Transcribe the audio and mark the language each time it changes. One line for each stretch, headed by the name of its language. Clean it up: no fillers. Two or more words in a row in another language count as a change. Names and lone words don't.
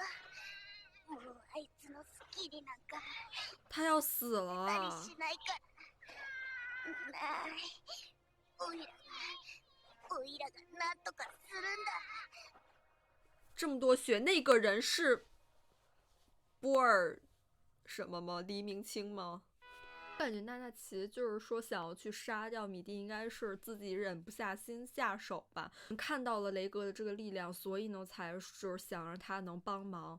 Japanese: もうあいつの好きになんか
Chinese: 他要死
Japanese: なり
Chinese: 了。
Japanese: しないから。なあ、オイラがなんとかするんだ。
Chinese: 这么多血，那个人是波尔什么吗？黎明清吗？感觉娜娜奇就是说想要去杀掉米蒂，应该是自己忍不下心下手吧。看到了雷格的这个力量，所以呢才是想让他能帮忙。